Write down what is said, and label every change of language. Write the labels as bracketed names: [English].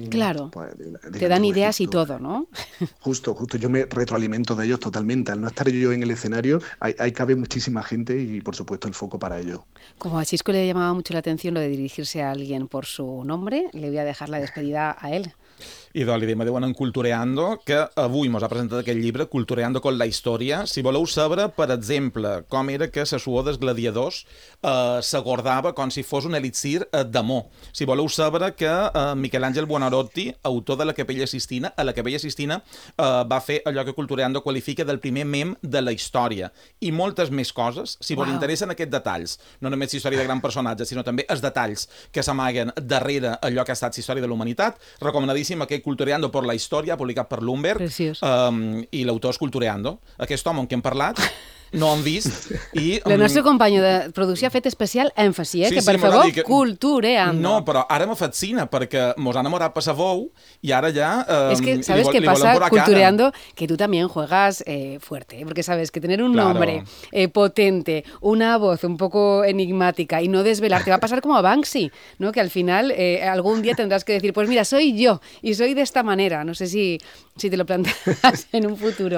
[Spanish] Claro, pues, de te dan ideas y todo, ¿no? Justo, yo me retroalimento de ellos totalmente. Al no estar yo en el escenario, ahí cabe muchísima gente y, por supuesto, el foco para ellos. Como a Xisco le llamaba mucho la atención lo de dirigirse a alguien por su nombre, le voy a dejar la despedida a él. [Catalan] I doncs li diem adéu en Cultureando, que avui mos ha presentat aquest llibre, Cultureando con la història. Si voleu saber, per exemple, com era que la suor dels gladiadors s'acordava com si fos un elixir d'amor. Si voleu saber que Miquel Àngel Buonarroti, autor de la Capella Sistina, a la Capella Sistina va fer allò que Cultureando qualifica del primer mem de la història. I moltes més coses, si vos interessen aquests detalls, no només la història de gran personatge, sinó també els detalls que s'amaguen darrere allò que ha estat la història de la humanitat, recomanadíssim que Cultureando por la Història, publicat per Lundberg, i l'autor és Cultureando. Aquest home amb qui hem parlat, no hem vist. I, el nostre company de producció ha fet especial èmfasi, que per favor, que... Cultureando. No, però ara me fascina, perquè mos han enamorat per sa bou, i ara ja... [Spanish] És que, ¿sabes qué pasa, Cultureando? Cara. Que tú también juegas fuerte, porque sabes que tener un nombre potente, una voz un poco enigmática y no desvelar, te va a pasar como a Banksy, ¿no? Que al final algún día tendrás que decir, pues mira, soy yo y soy de esta manera. No sé si te lo planteas en un futuro.